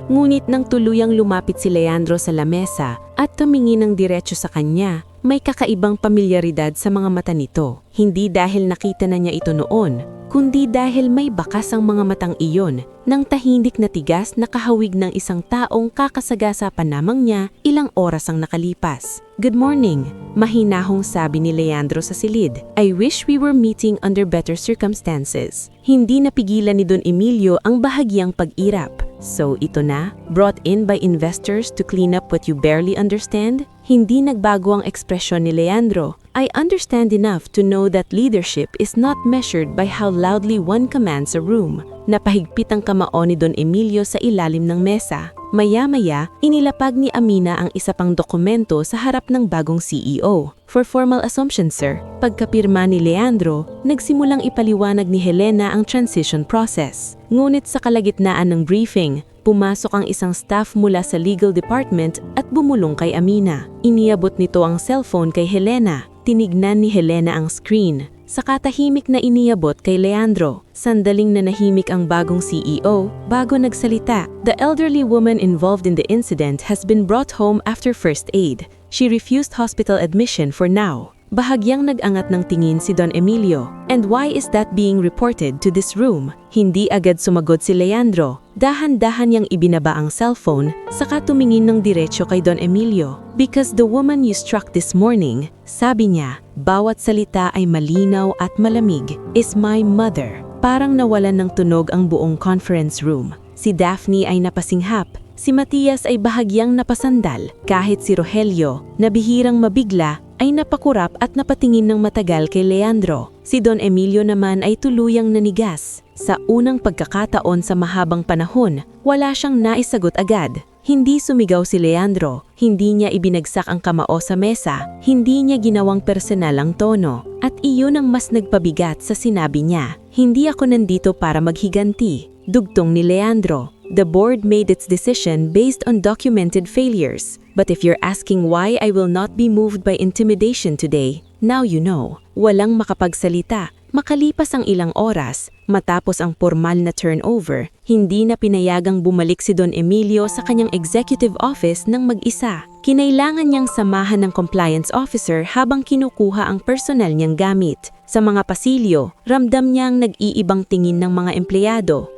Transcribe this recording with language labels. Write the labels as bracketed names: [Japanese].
[Filipino] Ngunit nang tuluyang lumapit si Leandro sa lamesa at tumingin ng diretso sa kanya, may kakaibang pamilyaridad sa mga mata nito. Hindi dahil nakita na niya ito noon, kundi dahil may bakas ang mga matang iyon nang tahimik na tigas na kahawig ng isang taong kakasagasa pa lamang niya ilang oras ang nakalipas. [English] "Good morning," [Filipino] mahinahong sabi ni Leandro sa silid. [English] "I wish we were meeting under better circumstances." [Filipino] Hindi napigilan ni Don Emilio ang bahagyang pag-irap. [English] "So [Filipino] ito na, [English] brought in by investors to clean up what you barely understand?" [Filipino] Hindi nagbago ang ekspresyon ni Leandro. [English] "I understand enough to know that leadership is not measured by how loudly one commands a room." [Filipino] Napahigpit ang kamao ni Don Emilio sa ilalim ng mesa. Maya-maya, inilapag ni Amina ang isa pang dokumento sa harap ng bagong CEO. [English] "For formal assumption, sir." [Filipino] Pagkapirma ni Leandro, nagsimulang ipaliwanag ni Helena ang transition process. Ngunit sa kalagitnaan ng briefing, pumasok ang isang staff mula sa legal department at bumulong kay Amina. Iniabot nito ang cellphone kay Helena. Tinignan ni Helena ang screen. Saka tahimik na iniabot kay Leandro. Sandaling nanahimik ang bagong CEO bago nagsalita. [English] "The elderly woman involved in the incident has been brought home after first aid. She refused hospital admission for now." [Filipino] Bahagyang nag-angat ng tingin si Don Emilio. [English] "And why is that being reported to this room?" [Filipino] Hindi agad sumagot si Leandro. Dahan-dahan niyang ibinaba ang cellphone, saka tumingin ng diretsyo kay Don Emilio. [English] "Because the woman you struck this morning," [Filipino] sabi niya, bawat salita ay malinaw at malamig, [English] "is my mother." [Filipino] Parang nawalan ng tunog ang buong conference room. Si Daphne ay napasinghap. Si Matias ay bahagyang napasandal. Kahit si Rogelio, na bihirang mabigla, ay napakurap at napatingin ng matagal kay Leandro. Si Don Emilio naman ay tuluyang nanigas. Sa unang pagkakataon sa mahabang panahon, wala siyang naisagot agad. Hindi sumigaw si Leandro, hindi niya ibinagsak ang kamao sa mesa, hindi niya ginawang personal ang tono, at iyon ang mas nagpabigat sa sinabi niya. "Hindi ako nandito para maghiganti." Dugtong ni Leandro. [English] "The board made its decision based on documented failures. But if you're asking why I will not be moved by intimidation today, now you know." [Filipino] Walang makapagsalita. Makalipas ang ilang oras, matapos ang formal na turnover, hindi na pinayagang bumalik si Don Emilio sa kanyang executive office ng mag-isa. Kinailangan niyang samahan ng compliance officer habang kinukuha ang personal niyang gamit. Sa mga pasilyo, ramdam niyang nag-iibang tingin ng mga empleyado.